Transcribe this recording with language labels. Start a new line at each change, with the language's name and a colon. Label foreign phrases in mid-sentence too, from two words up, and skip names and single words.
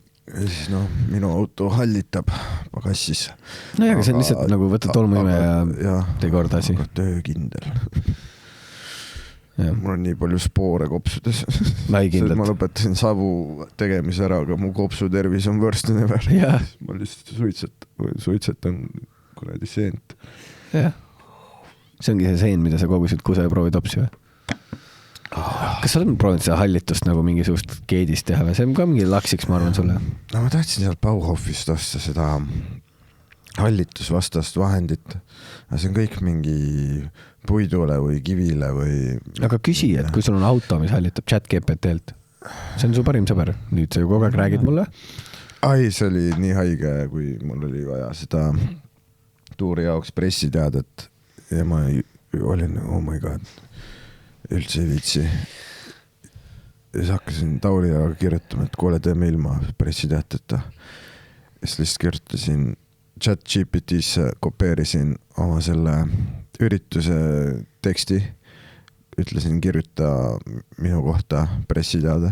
Estonian: Ja siis minu auto hallitab pagassis. No ja, aga see on lihtsalt nagu võtad tolmuime ja tee korda asi. Aga töökindel. Mul on nii palju spoore kopsudes. Ma lõpetasin savu tegemise ära, aga mu kopsu tervis on
English: worst than ever.
Estonian: Ma lihtsalt suitsetan kuradi seent. Jah. See ongi see seen, mida sa kogusid kuse ja proovid opsi või? Kas sa oled proovinud seda hallitust nagu mingisugust keedist teha või? See on ka mingi laksiks, ma arvan sulle. No ma tahtsin seal Bauhofist osta seda hallitusvastast vahendit. See on kõik mingi puidule või kivile või... Aga küsi, et kui sul on auto, mis hallitab ChatGPT-lt. See on su parim sõber. Nüüd sa ju kogu aeg räägid mulle. Ai, see oli nii haige, kui mul oli vaja seda tuuri jaoks pressiteadet ja ma olin,
English: oh my god,
Estonian: üldse ei viitsi. Ja siis hakkasin Tauriga kirjutama, et kuule, teeme ilma pressiteateta. Ja siis lihtsalt kirjutasin ChatGPT-sse, kopeerisin oma selle ürituse teksti. Ütlesin kirjuta minu kohta pressiteade.